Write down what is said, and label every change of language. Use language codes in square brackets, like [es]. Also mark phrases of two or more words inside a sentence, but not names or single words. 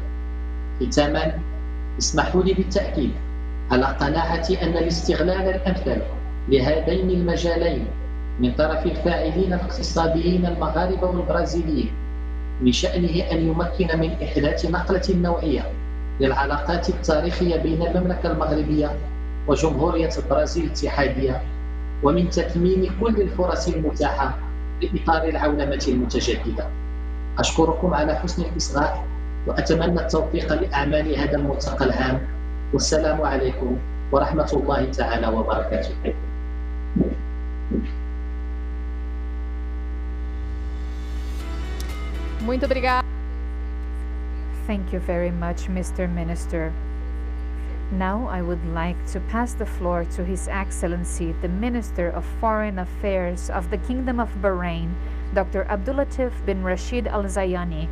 [ar] ختاما، اسمحوا لي بالتأكيد على قناعة أن الاستغلال الأمثل لهذين المجالين من طرف الفاعلين الاقتصاديين المغاربة والبرازيليين من شأنه أن يمكن من إحداث نقلة نوعية للعلاقات التاريخية بين المملكة المغربية وجمهورية البرازيل الاتحادية، ومن تثمين كل الفرص المتاحة لإطار العولمة المتجددة. أشكركم على حسن الإصغاء وأتمنى التوفيق لأعمال هذا الملتقى العام، والسلام عليكم ورحمة الله تعالى وبركاته. [pt] Muito obrigada. [en] Thank you very much, Mr. Minister. Now I would like to pass the floor to His Excellency, the Minister of Foreign Affairs of the Kingdom of Bahrain, Dr. Abdulatif bin Rashid Al Zayani.